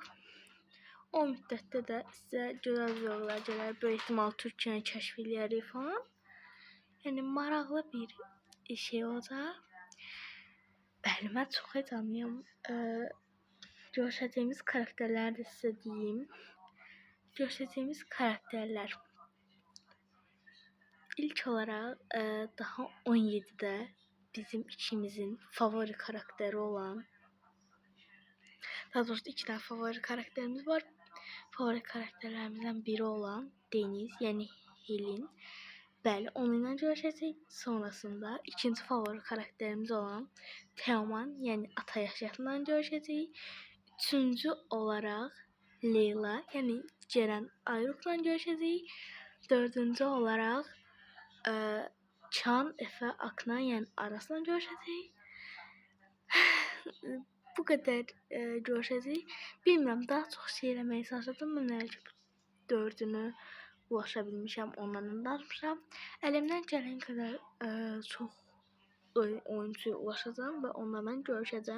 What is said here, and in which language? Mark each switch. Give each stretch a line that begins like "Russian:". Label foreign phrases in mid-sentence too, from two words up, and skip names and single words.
Azerbaijani: O müddətdə də sizə gözəl vloglar gələr, böyük ehtimal Türkiyəni kəşf eləyərik falan. Yəni maraqlı bir şey olacaq. Bəli, mən çox heyecanlıyam. Görüşəcəyimiz karakterləri də sizə deyim. Görüşəcəyimiz karakterlər.
Turkish: İlk olarak daha 17'de bizim ikimizin favori karakteri olan, daha doğrusu 2 tane favori karakterimiz var. Favori karakterlerimizden biri olan Deniz, yani Helin.
Azerbaijani: Bəli, onunla görüşəcək.
Turkish: Sonrasında ikinci favori karakterimiz olan Teoman, yani Ata Yaşat'la görüşəcək. Üçüncü olarak Leyla, yani Ceren Ayruk'la görüşəcək. Dördüncü olarak Çan, Efe, Aknan, yani arasından görüşəcək.
Azerbaijani: Bu qədər görüşəcək. Bilmirəm, daha çox şey eləməyə çalışdım. Mən elə ki 4'ünü ulaşa bilmişəm, ondan danışmışam. Əlimdən gələn qədər çox oyunçuya ulaşacağam və onlarla görüşəcəm.